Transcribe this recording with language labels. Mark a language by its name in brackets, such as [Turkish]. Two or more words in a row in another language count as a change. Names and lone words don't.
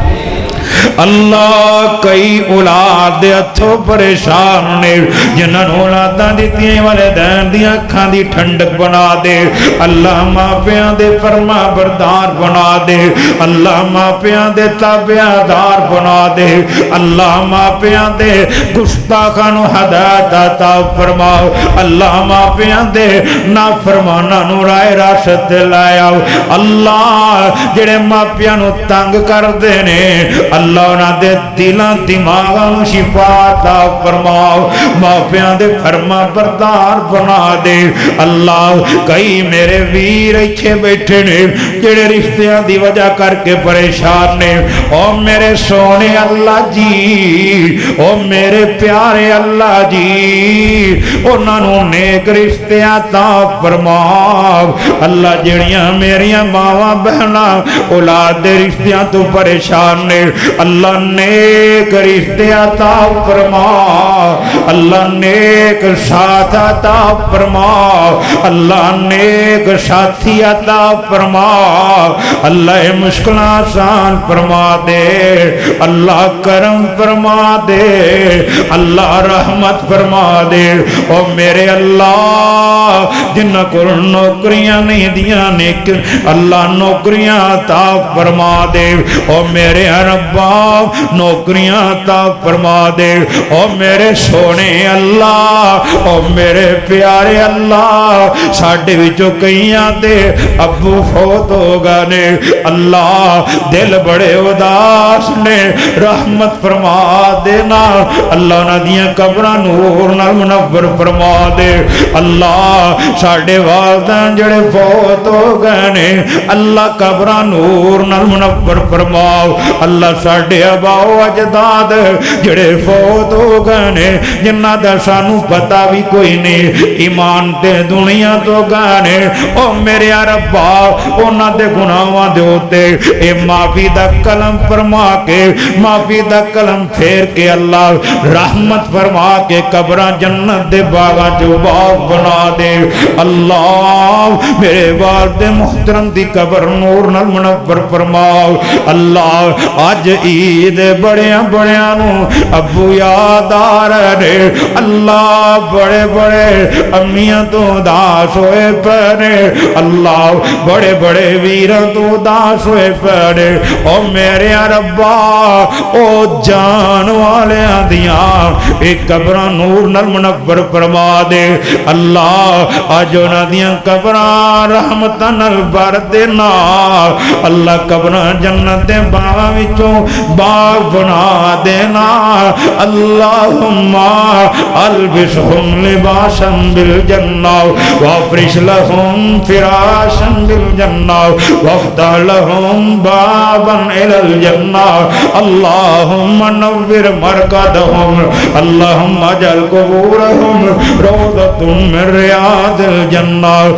[Punjabi] اللہ کئی اولاد ہتھوں پریشان نے جنہاں نوں اولاداں دتیاں والدین دی اکھاں دی ٹھنڈک بنا دے اللہ ماپیاں دے فرما بردار بنا دے اللہ ماپیاں دے تابعدار بنا دے اللہ ماپیاں دے گستاخاں نوں ہدایت عطا فرماؤ اللہ ماپیاں دے نافرماناں نوں راہ راست لایا اللہ جڑے ماپیاں نوں تنگ کر دے نے اللہ انہاں دے دلاں دماغاں نوں شفا عطا فرماؤ ماپیاں دے فرما بردار بنا دے اللہ کئی میرے ویر ایتھے بیٹھے نے جڑے رشتیاں دی وجہ کر کے پریشان نے او میرے سونے اللہ جی او میرے پیارے اللہ جی انہاں نوں نیک رشتے عطا فرماؤ اللہ جڑیاں میریاں ماواں بہناں اولاد دے رشتیاں تو پریشان نے اللہ نیک رشتے عطا فرما اللہ نیک ساتھ عطا فرما اللہ نیک ساتھی عطا فرما اللہ مشکل آسان فرما دے اللہ کرم فرما دے اللہ رحمت فرما دے او میرے اللہ جنہ کو نوکریاں نہیں دیاں نیک اللہ نوکریاں عطا فرما دے او میرے ربا نوکریاں عطا فرما دے او میرے سونے اللہ او میرے پیارے اللہ ساڈے وچوں کئیاں دے ابو فوت ہو گئے اللہ دل بڑے اداس نے رحمت فرما دینا اللہ انہاں دیاں قبراں نور نال منور فرما دے اللہ ساڈے والدین جڑے فوت ہو گئے نے اللہ قبراں نور نال منور فرماؤ اللہ ساڈے آبا و اجداد جڑے فوت ہو گئے نے جنہاں دا سانو پتہ بھی کوئی نہیں ایمان تے دنیا تو گئے نے او میرے ربا انہاں دے گناہاں دے اوتے اے معافی دا کلم فرما کے معافی دا کلم پھیر کے اللہ رحمت فرما کے قبراں جنت دے باغاں جو باغ بنا دے اللہ میرے والد محترم دی قبر نور نال منور فرماؤ اللہ آج عید بڑیاں بڑیاں نو ابو یاد آ رہے اللہ بڑے بڑے امیاں تو داس ہوئے پڑے اللہ بڑے بڑے ویراں تو داس ہوئے پڑے او میرے ربا او جان والے دیاں ایک قبراں نور نال منور فرما دے اللہ آج انہاں دیاں قبراں رحمتاں نال بھر دینا اللہ قبراں جنت دے باغاں وچوں باغ بنا دینا [Arabic] اللہم البسہم لباسا بالجنہ وافرش لہم فراشا بالجنہ وافتح لہم بابا الى الجنہ اللہم نور مرقدہم اللہم اجعل قبورہم روضۃ من ریاض الجنہ